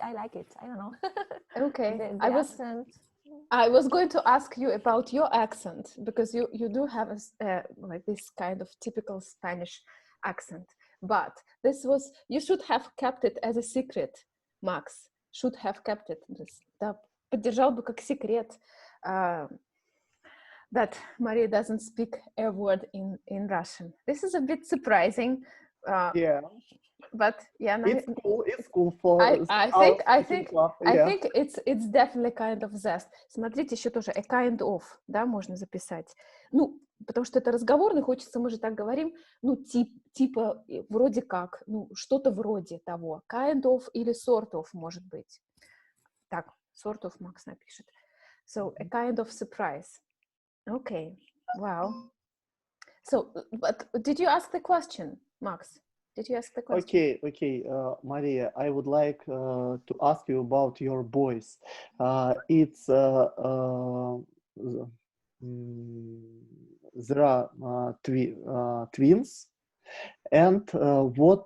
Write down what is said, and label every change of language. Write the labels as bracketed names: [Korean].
[English] I like it. I don't know. Okay. The accent. I was going to ask you about your accent because you do have like this kind of typical Spanish accent. But you should have kept it as a secret, Max. Should have kept it. [Russian] Да, поддержал бы как секрет. [English] That Maria doesn't speak a word in Russian. This is a bit surprising. Yeah. But yeah, it's cool for. I think it's definitely kind of zest. [Russian] Смотрите, еще тоже [English] a kind of, [Russian] да, можно записать. Ну, потому что это разговорный, хочется, мы же так говорим, ну, типа, вроде как, ну, что-то вроде того. [English] Kind of или sort of, [Russian] может быть. Так, sort of Макс напишет. [English] So, a kind of surprise. Okay, wow. So, but did you ask the question, Max? Did you ask the question? Okay, Maria, I would like to ask you about your boys. It's there are twins, and